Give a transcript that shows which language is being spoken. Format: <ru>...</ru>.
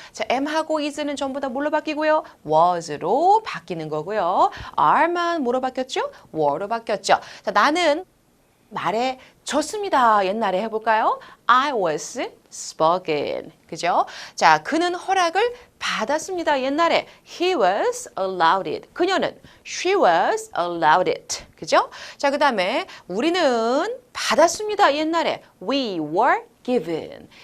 <ko>자, am하고 is는 전부 다 뭘로 바뀌고요? was로 바뀌는 거고요. are만 뭐로 바뀌었죠? were로 바뀌었죠. 자, 나는 말해줬습니다. 옛날에 해볼까요?</ko> <en>I was spoken. 그죠?</en> <ko>자, 그는 허락을 받았습니다.</ko> <en>옛날에 he was allowed it. 그녀는 she was allowed it.</en> <ko>그죠? 자, 그 다음에 우리는 받았습니다.</ko> <en>옛날에 we were given.</en>